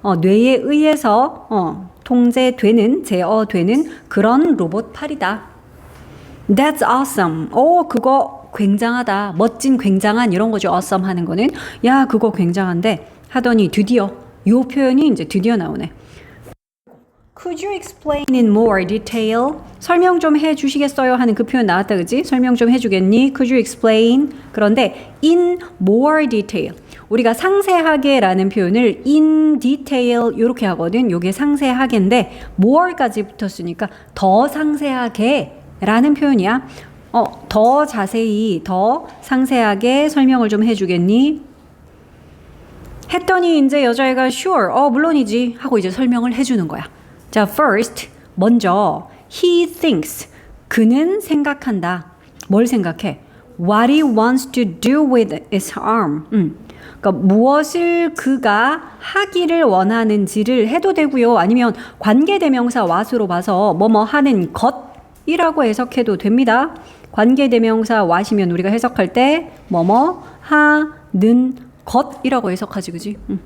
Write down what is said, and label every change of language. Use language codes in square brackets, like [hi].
[ko] 뇌에 의해서 통제되는, 제어되는 그런 로봇 팔이다. [en] That's awesome. [ko] 그거 굉장하다. 멋진, 굉장한 이런 거죠. awesome 하는 거는. 야, 그거 굉장한데 하더니 드디어 요 표현이 이제 드디어 나오네. [en] Could you explain in more detail? [ko] 설명 좀 해주시겠어요? 하는 그 표현 나왔다, 그지? 설명 좀 해주겠니? [en] Could you explain? [ko] 그런데 [en] in more detail. [ko] 우리가 상세하게라는 표현을 [en] in detail [ko] 이렇게 하거든. 요게 상세하게인데 more까지 붙었으니까 더 상세하게라는 표현이야. 더 자세히, 더 상세하게 설명을 좀 해주겠니? 했더니 이제 여자애가 [en] sure, [ko] 물론이지 하고 이제 설명을 해주는 거야. 자, first, 먼저 [en] he thinks, [ko] 그는 생각한다. 뭘 생각해? [en] What he wants to do with his arm. [ko] 그러니까 무엇을 그가 하기를 원하는지를 해도 되고요. 아니면 관계대명사 what으로 봐서 뭐뭐 하는 것이라고 해석해도 됩니다. 관계대명사 what이면 우리가 해석할 때 뭐뭐 하는 것이라고 해석하지, 그지?